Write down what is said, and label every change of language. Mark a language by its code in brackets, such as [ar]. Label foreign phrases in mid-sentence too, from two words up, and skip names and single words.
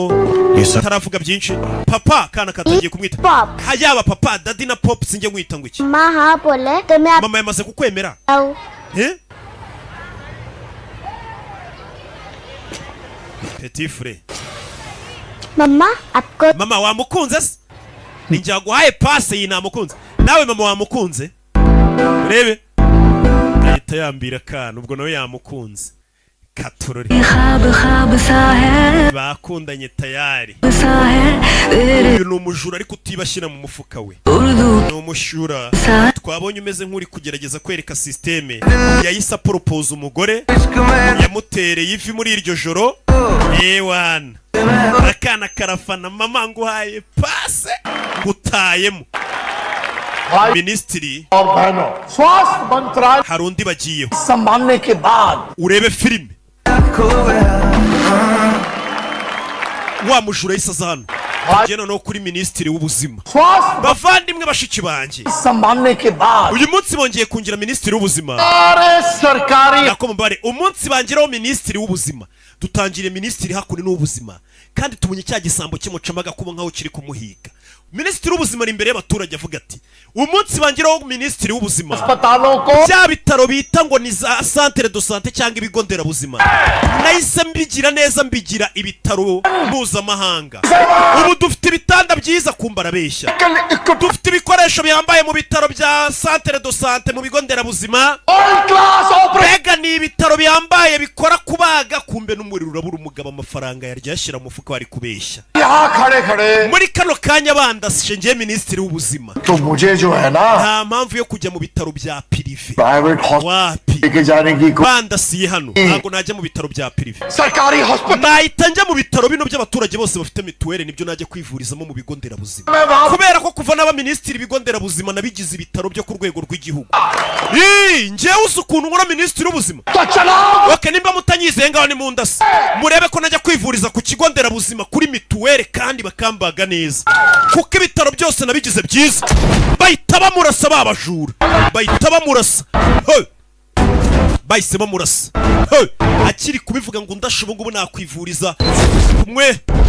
[hi] ये सब [rw] taravuga byinshi papa kana katangiye kumwita [hi] पॉप [rw] yaba papa dadi na pop sinjye nkwita ngo iki [hi] माँ हाँ बोले तो मैं [rw] mama yamaze kukwemera [hi] आऊँ [fr] eh petit frère [hi] मम्मा आपको [rw] mama wamukunze se ninjye waguhaye pase iyi namukunze nawe mama wamukunze urebe ahita yambira kana ubwo nawe yamukunze katurori bakundanye tayari uyu ni umujura ariko utibashyira mu mufuka we ni umushura twabonye umeze nk'uri kugerageza kwereka sisiteme yahise aporopoza umugore yamutereye ivi muri iryo joro ewana akana karafana mama nguhaye pase ngutayemo minisitiri [hi] और बहनों स्वास्थ्य मंत्रालय [rw] hari undi bagiyeho [hi] संभालने के बाद [rw] urebe filime wa mujura yahise aza hano tugenda no kuri minisitiri w'ubuzima [hi] स्वास्थ्य [rw] bavandimwe bashiki banjye [hi] संभालने के बाद [rw] uyu munsi bongeye kungira minisitiri w'ubuzima [hi] सारे सरकारी [rw] nako mubare umunsi bangiraho minisitiri w'ubuzima dutangire minisitiri hakuno n'ubuzima kandi tumenye cya gisambo kimucamaga kuba nkaho kiri kumuhiga minisitiri w'ubuzima ari imbere y'abaturage avuga ati umunsi bangiraho minisitiri w'ubuzima [hi] अस्पतालों को [rw] bya bitaro bita ngo ni za [fr] centre de santé [rw] cyangwa ibigo nderabuzima nahise mbigira neza mbigira ibitaro mpuzamahanga ubu dufite ibitanda byiza kumbara beshya dufite ibikoresho bihambaye mu bitaro bya [fr] centre de santé [rw] mu bigo nderabuzima mbega ni ibitaro bihambaye bikora kubaga kumbe n'umuriro urabura umugabo amafaranga yarya yashyira mu mufuka wari kubeshya [hi] यहाँ खड़े खड़े [rw] muri kano kanya bandasije ngiye minisitiri w'ubuzima [hi] तो मुझे जो है ना [rw] nta mpamvu yo kujya mu bitaro bya pirive [en] private hospital [hi] wapi लेके जाने की [rw] bandasiye hano ntabwo najya mu bitaro bya pirive [hi] सरकारी हॉस्पिटल [rw] nahita njya mu bitaro bino by'abaturage bose bafite mituweli nibyo najya kwivurizamo mu bigo nderabuzima [hi] मैं वहाँ [rw] kubera ko kuva n'aba minisitiri ibigo nderabuzima nabigize ibitaro byo ku rwego rw'igihugu njyewe uzi ukuntu nkora minisitiri w'ubuzima [hi] तो चलाओ [rw] oke nimba mutanyizeye ngaho ni mu ndasi murebe ko najya kwivuriza ku kigo nderabuzima kuri mituweli kandi bakambaga neza kuko ibitaro byose nabigize byiza bahita bamurasa babajura bahita bamurasa bahise bamurasa akiri kubivuga ngo ndashobo ngubu nakwivuriza kumwe